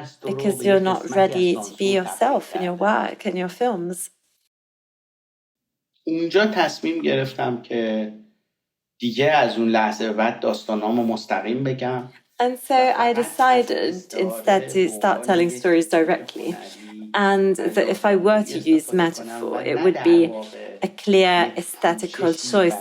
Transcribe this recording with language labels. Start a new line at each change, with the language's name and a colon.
English: Because you're not ready to be yourself in your work, in your films.
Persian: اونجا تصمیم گرفتم که دیگه از اون لحظه بعد داستانامو مستقیم بگم.
English: And so I decided instead to start telling stories directly, and that if I were to use metaphor, it would be a clear aesthetical choice.